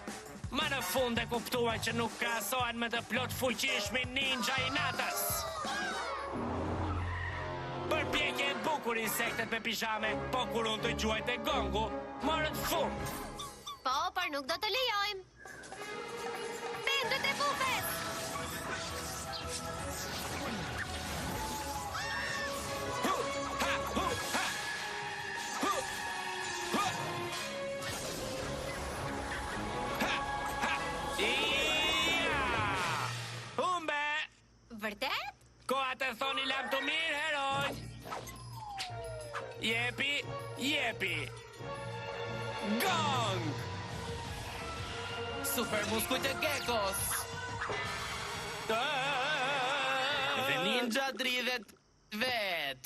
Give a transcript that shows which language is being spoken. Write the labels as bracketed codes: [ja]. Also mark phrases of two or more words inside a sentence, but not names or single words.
[sq] Ma në fund e kuptuan që nuk krahasohen me të plot fuqishmi ninja i natës. Përpjekje e bukur insektet me pijame, po kur unë të gjuajt e gongu, morët fund. Po, por nuk do të lejojmë. Pendët e bufet! Hu, ha, hu, ha. Hu, hu. Ha, ha. Ia! Humbe! Vërtet? Koha të thoni lam të mirë, heroj! Jepi, jepi! Gong! Super muskujt e Gekos. Dhe ninja dridhet vet.